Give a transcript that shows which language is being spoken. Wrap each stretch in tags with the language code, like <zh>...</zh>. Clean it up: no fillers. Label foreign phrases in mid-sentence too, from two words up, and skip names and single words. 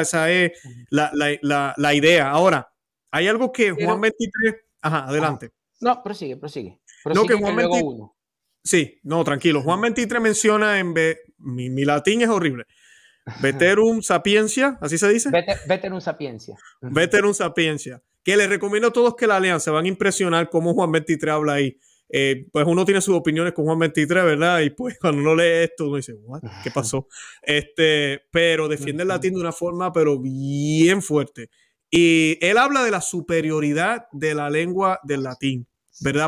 <es>Esa es la idea. Ahora, hay algo que Juan 23... Ajá, adelante. No, prosigue. No, que Juan 23... Sí, no, tranquilo. Juan 23 menciona mi latín es horrible. Veterum sapientia, ¿así se dice? Veterum sapientia. Veterum sapientia. Que les recomiendo a todos que la lean. Se van a impresionar cómo Juan 23 habla ahí. Pues uno tiene sus opiniones con Juan 23, ¿verdad? Y pues cuando uno lee esto, uno dice, ¿what? ¿Qué pasó? Pero defiende el latín de una forma, pero bien fuerte. Y él habla de la superioridad de la lengua del latín, ¿verdad?</es>